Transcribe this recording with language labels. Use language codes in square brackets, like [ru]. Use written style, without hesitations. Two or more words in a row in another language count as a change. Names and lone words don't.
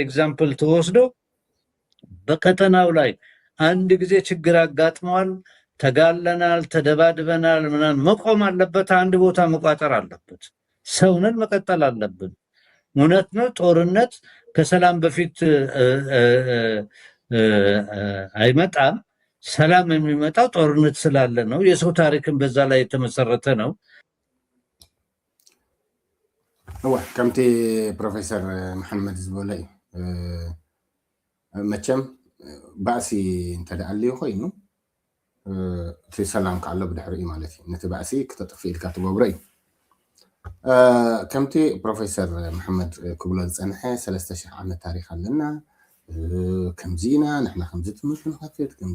[am] ኤግዛምፕል ተወስዶ በቀጠናው ላይ አንድ ጊዜ ችግር አጋጥመዋል፣ ተጋለናል፣ ተደባድበናል፣ ምናምን መቆም አለበት። አንድ ቦታ መቋጠር አለበት። ሰውነን መቀጠል አለብን። እውነት ነው። ጦርነት ከሰላም በፊት አይመጣም። ሰላም የሚመጣው ጦርነት ስላለ ነው። የሰው ታሪክን በዛ ላይ የተመሰረተ ነው። [ti] ከምቲ ፕሮፌሰር መሐመድ ዝበለ መቸም ባእሲ እንተደኣልዩ ኮይኑ እቲ ሰላም ካሎ ብድሕሪ እዩ ማለት እዩ። ነቲ ባእሲ ክተጥፍእ ኢልካ ትገብሮ እዩ። ከምቲ ፕሮፌሰር መሐመድ ክብሎ ዝፀንሐ 3000 ዓመት ታሪክ ኣለና፣ ከምዚ ኢና ንሕና ከምዚ ትምህርቲ ንኸፍት ከምዚ